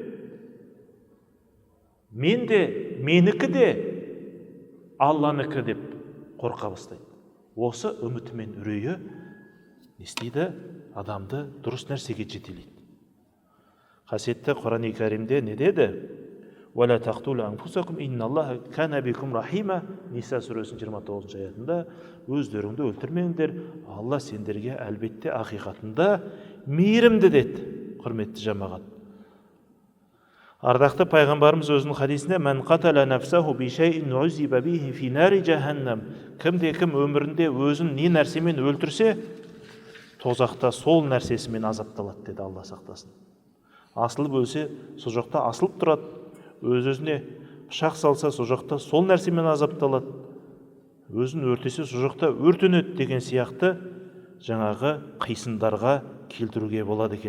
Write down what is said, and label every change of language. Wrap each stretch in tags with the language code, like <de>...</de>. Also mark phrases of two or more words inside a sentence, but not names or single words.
<kk>Мен де, менікі де, Алланыкі деп қорқа бастайды. Осы үміті мен үрейі не істейді? Адамды дұрыс нәрсеге жетелейді. Қасиетті Құран-ы Кәрімде не деді?</kk> <ar>وَلَا تَقْتُلُوا أَنفُسَكُمْ إِنَّ اللَّهَ كَانَ بِكُمْ رَحِيمًا.</ar> <kk>Ниса сүресінің 29 аятында өздеріңді өлтірмеңдер, Алла сендерге әлбетте ақиқатында мейірімді деді. Құрметті жамағат, ардақты пайғамбарымыз өзінің хадисінде</kk> <ar>«من قتل نفسه بشيء عذب به في نار جهنم».</ar> <kk>Кімде-кім өмірінде өзін не нәрсемен өлтірсе, тозақта сол нәрсесімен азапталады деді. Алла сақтасын. Асылып өлсе, сол жақта асылып тұрады. Өз-өзіне пышақ салса, сол жақта сол нәрсемен азапталады. Өзін өртесе, сол жақта өртенеді деген сияқты жаңағы қисындарға келтіруге болады екен.</kk>